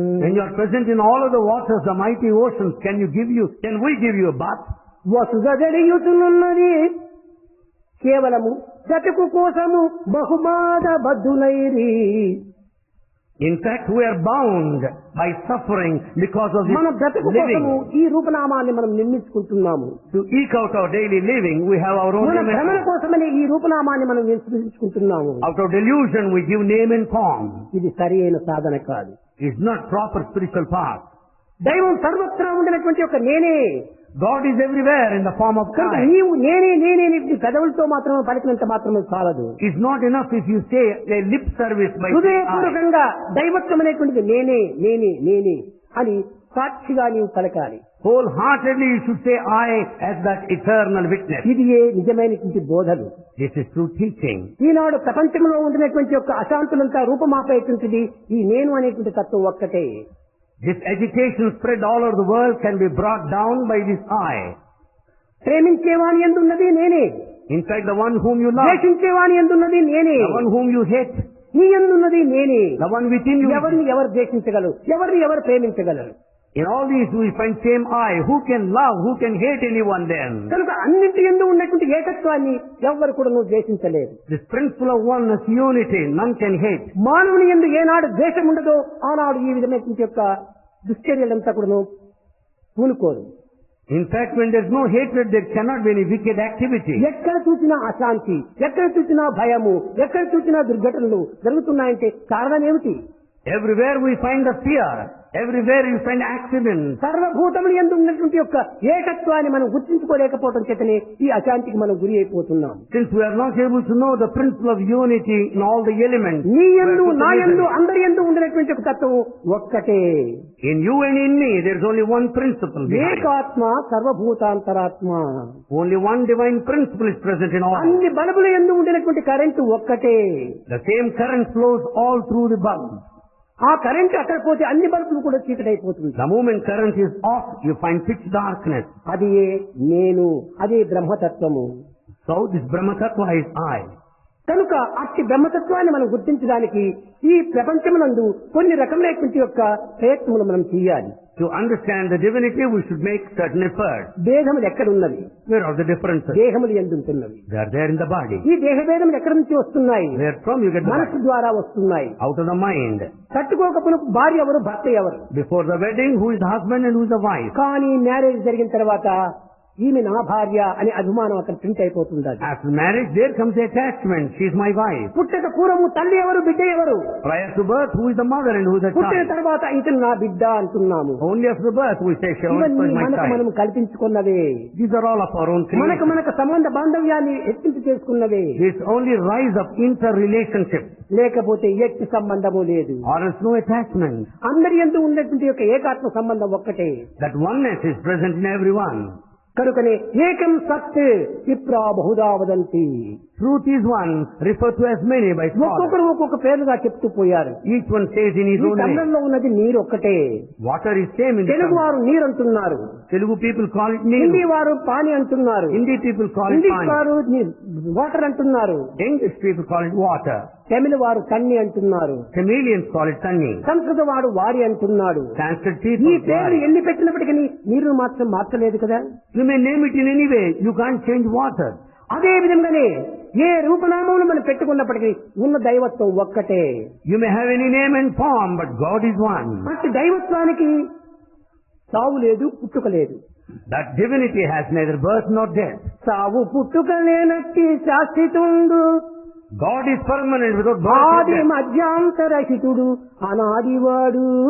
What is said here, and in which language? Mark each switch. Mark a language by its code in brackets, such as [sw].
[en] When you are present in all of the waters, the mighty oceans, can we give you a bath? [te] వసుగడియుతున్నది కేవలము గతుకు కోసము బహుమాద బద్దులైరి [en] In fact, we are bound by suffering because of this [te] మన బ్రతుకు కోసము [en] living. [te] ఈ రూపనామాన్ని మనం నిర్మించుకుంటున్నాము. [en] To eke out our daily living, we have our own [te] మన [en] name and [te] భ్రమణ [en] form. [te] కోసమని ఈ రూపనామాన్ని మనం నిర్మించుకుంటున్నాము. [en] Out of delusion, we give name and form. [te] ఇది సరి అయిన సాధన కాదు. [en] It's not proper spiritual path. [te] దైవం సర్వత్రా ఉండినటువంటి ఒక నేనే. [en] God is everywhere in the form of [te] కనుక [en] Christ. [te] నీవు నేనే నేనే నీ పెదవులతో మాత్రమే పలికినంత మాత్రమే చాలదు. [en] It's not enough if you say a lip service by saying I. [te] హృదయపూర్వకంగా దైవత్వం అనేటువంటిది నేనే నేనే నేనే అని సాక్షిగా నీవు పలకాలి. [en] Wholeheartedly you should say I as that eternal witness. [te] ఇది నిజమైనటువంటి బోధలు. [en] This is true teaching. [te] ఈనాడు ప్రపంచంలో ఉండినటువంటి యొక్క అశాంతులంతా రూపమాపేటువంటిది ఈ నేను అనేటువంటి తత్వం ఒక్కటే. [en] This agitation spread all over the world can be brought down by this I. [te] ప్రేమించేవాని ఎందున్నది నేనే. [en] In fact, the one whom you love, [te] ద్వేషించేవాని ఎందున్నది నేనే. [en] the one whom you hate, [te] నీ ఎందున్నది నేనే. [en] the one within you. [te] ఎవరిని ఎవరు ద్వేషించగలరు, ఎవరిని ఎవరు ప్రేమించగలరు. [en] In all these we find same I. Who can love, who can hate anyone then? [te] కనుక అన్నింటి యందు ఉన్నటువంటి ఏకత్వాన్ని ఎవ్వరు కూడా నువ్వు ద్వేషించలేరు. [en] This principle of oneness, unity, none can hate. [te] మానవుని యందు ఏనాడు ద్వేషం ఉండదో ఆనాడు ఈ విధమైనటువంటి యొక్క దుశ్చర్యలంతా కూడా పూనుకోరు. [en] In fact, when there is no hatred, there cannot be any wicked activity. [te] ఎక్కడ చూసినా అశాంతి, ఎక్కడ చూసినా భయము, ఎక్కడ చూసినా దుర్ఘటనలు జరుగుతున్నాయంటే కారణం ఏమిటి? [en] Everywhere we find the fear. Everywhere you find accidents. [te] సర్వభూతములు యందు ఉన్నటువంటి యొక్క ఏకత్వాన్ని మనం గుర్తించుకోలేకపోవడం చేతనే ఈ అశాంతికి మనం గురి అయిపోతున్నాం. [en] Since we are not able to know the principle of unity in all the elements, [te] నీ యందు నా యందు అందరి యందు ఉండినటువంటి ఒక తత్వం ఒక్కటే. [en] in you and in me, there is only one principle behind. [sa] ఏకాత్మ సర్వభూతాంతరాత్మ. [en] Only one divine principle is present in all. [te] అన్ని బల్బుల యందు ఉండినటువంటి కరెంటు ఒక్కటే. [en] The same current flows all through the bulb. [te] ఆ కరెంట్ అక్కడ పోతే అన్ని బల్బులు కూడా చీకటైపోతుంది. [en] The moment current is off, you find pitch darkness. [te] అది నేను, అదే బ్రహ్మతత్వము. [en] So this Brahma Tattva is I. [te] కనుక అట్టి బ్రహ్మతత్వాన్ని మనం గుర్తించడానికి ఈ ప్రపంచమునందు కొన్ని రకములైనటువంటి యొక్క ప్రయత్నములు మనం చేయాలి. [en] To understand the divinity, we should make certain efforts. [te] భేదములు ఎక్కడున్నవి? [en] Where are the differences? [te] దేహములు ఎందుంటున్నవి? [en] They are there in the body. [te] ఈ దేహభేదములు ఎక్కడి నుంచి వస్తున్నాయి? [en] Where from you get the [te] మనసు [en] body? [te] ద్వారా వస్తున్నాయి. [en] Out of the mind. [te] తట్టుకోకపోయిన భార్య ఎవరు, భర్త ఎవరు? [en] Before the wedding, who is the husband and who is the wife? [te] కానీ మ్యారేజ్ జరిగిన తర్వాత ఈమె నా భార్య అనే అభిమానం అక్కడ ప్రింట్ అయిపోతుంది. [en] After marriage, there comes the attachment. She is my wife. [te] పుట్టక పూర్వము తల్లి ఎవరు, బిడ్డ ఎవరు? [en] Prior to birth, who is the mother and who is the [te] పుట్టిన [en] child? [te] తర్వాత ఇతను నా బిడ్డ అంటున్నాము. [en] Only after birth we say, she is [te] ఇవన్నీ [en] my [te] మనకు మనం [en] child. [te] కల్పించుకున్నవే. [en] These are all of our own [te] మనకు [en] creation. [te] మనకు సంబంధ బాంధవ్యాన్ని హెచ్చించి చేసుకున్నవే. [en] This only rise of interrelationship. [te] లేకపోతే ఎట్టి సంబంధము లేదు. [en] Or else no attachment. [te] అందరి యందు ఉన్నటువంటి యొక్క ఏకాత్మ సంబంధం ఒక్కటే. [en] That oneness is present in everyone. [te] కనుకనే [sa] ఏకం సత్ విప్రా Bahuda వదంతి. [en] Truth is one, referred to as many by scholars. [te] ఒక్కొక్కరు ఒక్కొక్క పేరుగా చెప్తూ పోయారు. [en] Each one says in his [te] ఈ [en] own name. [te] చంద్రంలో ఉన్నది నీరు ఒక్కటే. [en] Water is same in the [te] Telugu వారు నీరు అంటున్నారు, [en] Telugu people call it [te] Hindi [en] Neeru. [te] వారు పాని అంటున్నారు, [en] Hindi people call it [te] English [en] Pani. [te] వారు వాటర్ అంటున్నారు, [en] English people call it water. [te] తమిళ వారు తన్ని అంటున్నారు, [en] Tamilians call it Tanni. [te] సంస్కృత వాడు వారి అంటున్నాడు. [en] Sanskrit [te] ఈ [en] people. [te] పేర్లు [en] Wari. [te] ఎన్ని పెట్టినప్పటికీ నీరును మాత్రం మార్చలేదు కదా. [en] You may name it in any way. You can't change water. [te] అదే విధంగానే ఏ రూపనామములు మనం పెట్టుకున్నప్పటికీ ఉన్న దైవత్వం ఒక్కటే. [en] You may have any name and form, but God is one. [te] అట్టి దైవత్వానికి సావు లేదు, పుట్టుక లేదు. [en] That divinity has neither birth nor death. [te] సావు పుట్టుక లేనట్టి శాశ్వతుండు, [en] God is permanent without birth or [te] ఆది [en] death. [te] మధ్యాంతరహితుడు, అనాదివాడు.